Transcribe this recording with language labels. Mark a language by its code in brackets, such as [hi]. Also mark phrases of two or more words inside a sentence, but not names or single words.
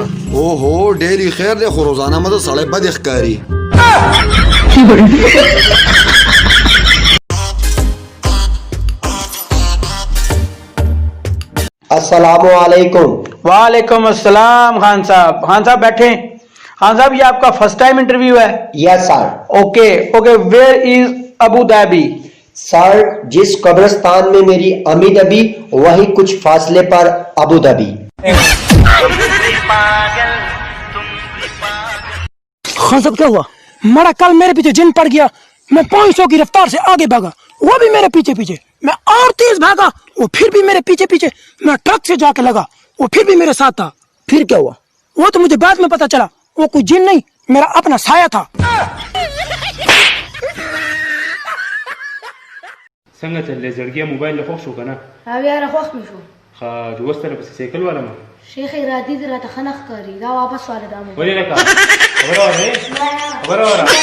[ps] اوهو ډیلی خیر دی خو روزانه مه د سړی بد ښکاري. [ar] السلام علیکم. وعلیکم السلام [ur] خان صاحب. خان صاحب بیٹھے. خان صاحب یہ آپ کا [en] first time interview [ur] ہے؟ [en] yes sir. OK OK. Where is Abu Dhabi? [ur] سر جس قبرستان میں میری امی دبی وہی کچھ فاصلے پر ابو دھابی. خان صاحب کیا ہوا؟ مڑا کل میرے پیچھے جن پڑ گیا، میں 500 کی رفتار سے آگے بھاگا، وہ بھی میرے پیچھے پیچھے، میں اور تیز بھاگا، وہ پھر بھی میرے پیچھے پیچھے، میں ٹرک سے جا کے لگا، وہ پھر بھی میرے ساتھ تھا. پھر کیا ہوا؟ وہ تو مجھے بعد میں پتا چلا وہ کوئی جن نہیں، میرا اپنا سایہ تھا. [ps] څنګه چلې زړګیا موبایل له خوښ شو کنه؟ او یاره خوښ مې شو. ښه چې اوس ته پسې سایکل والا ما شیخ ارادي دې راته ښه نه ښکاري، دا واپس واله دا موبایل. ولې لکه خبره وره خبره وره